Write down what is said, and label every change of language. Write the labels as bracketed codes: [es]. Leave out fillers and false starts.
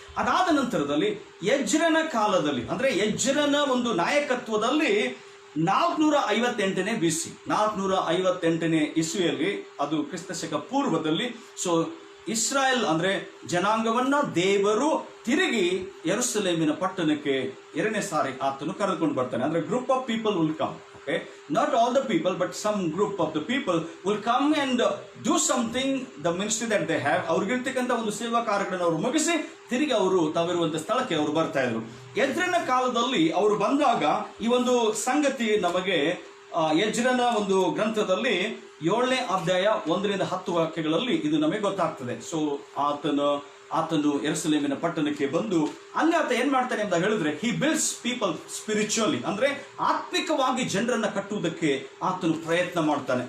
[kn] ಅದಾದ ನಂತರದಲ್ಲಿ ಎಜ್ರನ ಕಾಲದಲ್ಲಿ, ಅಂದ್ರೆ ಎಜ್ರನ ಒಂದು ನಾಯಕತ್ವದಲ್ಲಿ 458ನೇ BC, 458ನೇ ಇಸ್ವಿಯಲ್ಲಿ, ಅದು ಕ್ರಿಸ್ತಶಕ ಪೂರ್ವದಲ್ಲಿ. ಸೊ ಇಸ್ರಾಯೇಲ್ ಅಂದ್ರೆ ಜನಾಂಗವನ್ನ ದೇವರು ತಿರುಗಿ ಯೆರೂಸಲೇಮಿನ ಪಟ್ಟಣಕ್ಕೆ 2ನೇ ಸಾರಿ ಆತನು ಕರೆದುಕೊಂಡು ಬರ್ತಾನೆ. [en] ಅಂದ್ರೆ group of people will come. Okay, not all the people, but some group of the people will come and do something, the ministry that they have. [kn] ಅವ್ರಿಗಿರ್ತಕ್ಕಂಥ ಒಂದು ಸೇವಾ ಕಾರ್ಯಗಳನ್ನು ಅವರು ಮುಗಿಸಿ ತಿರುಗಿ ಅವರು ತಾವಿರುವಂತ ಸ್ಥಳಕ್ಕೆ ಅವರು ಬರ್ತಾ ಇದ್ರು. ಎಜ್ರನ ಕಾಲದಲ್ಲಿ ಅವರು ಬಂದಾಗ ಈ ಒಂದು ಸಂಗತಿ ನಮಗೆ ಎಜ್ರನ ಒಂದು ಗ್ರಂಥದಲ್ಲಿ 7ನೇ ಅಧ್ಯಾಯ 1ರಿಂದ 10 ವಾಕ್ಯಗಳಲ್ಲಿ ಇದು ನಮಗೆ ಗೊತ್ತಾಗ್ತದೆ. ಸೊ ಆತನು ಯೆರೂಸಲೇಮಿನ ಪಟ್ಟಣಕ್ಕೆ ಬಂದು ಅಲ್ಲಿ ಆತ ಏನ್ ಮಾಡ್ತಾನೆ ಅಂತ ಹೇಳಿದ್ರೆ, ಹಿ ಬಿಲ್ಡ್ಸ್ ಪೀಪಲ್ ಸ್ಪಿರಿಚುವಲಿ, ಅಂದ್ರೆ ಆತ್ಮಿಕವಾಗಿ ಜನರನ್ನ ಕಟ್ಟುವುದಕ್ಕೆ ಆತನು ಪ್ರಯತ್ನ ಮಾಡ್ತಾನೆ.